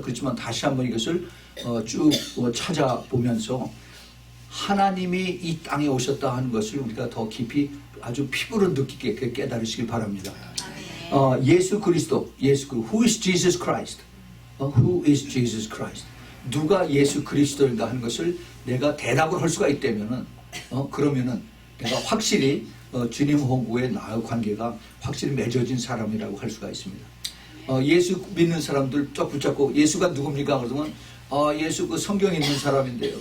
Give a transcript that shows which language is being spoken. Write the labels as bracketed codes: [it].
[ko] 그렇지만 다시 한번 이것을 쭉 찾아보면서 하나님이 이 땅에 오셨다 하는 것을 우리가 더 깊이 아주 피부로 느끼게 깨달으시길 바랍니다. [en] 예수 그리스도, Who is Jesus Christ? Who is Jesus Christ? [ko] 누가 예수 그리스도인가 하는 것을 내가 대답을 할 수가 있다면은 그러면은 내가 확실히 주님하고의 나의 관계가 확실히 맺어진 사람이라고 할 수가 있습니다. 예수 믿는 사람들 쫙 붙잡고 예수가 누굽니까? 그러면 예수 그 성경에 있는 사람인데요.